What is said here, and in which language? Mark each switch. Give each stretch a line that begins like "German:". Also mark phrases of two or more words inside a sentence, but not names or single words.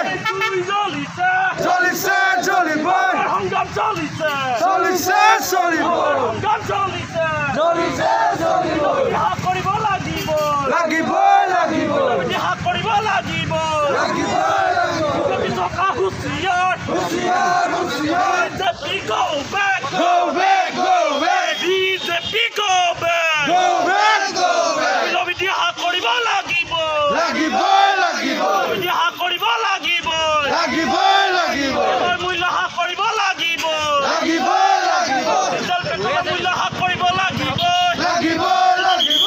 Assamese: চলিছে চলিব সংগ্ৰাম চলিছে চলিছে চলিব সংগ্ৰাম চলিছে চলিছে চলিব ইতিহাস কৰিব লাগিব লাগিব লাগিব ইতিহাস কৰিব লাগিব লাগিব চৰকাৰ হুঁচিয়াৰ হুঁচিয়াৰ হুঁচিয়াৰ বিজেপি
English: go back go back go back
Assamese: বিজেপি
English: go back go back go back
Assamese: ইতিহাস কৰিব লাগিব লাগিব লাগিব ইতিহাস কৰিব লাগিব লাগিব লাগিব মূল্য হ্ৰাস কৰিব লাগিব লাগিব লাগিব মূল্য হ্ৰাস কৰিব লাগিব লাগিব লাগিব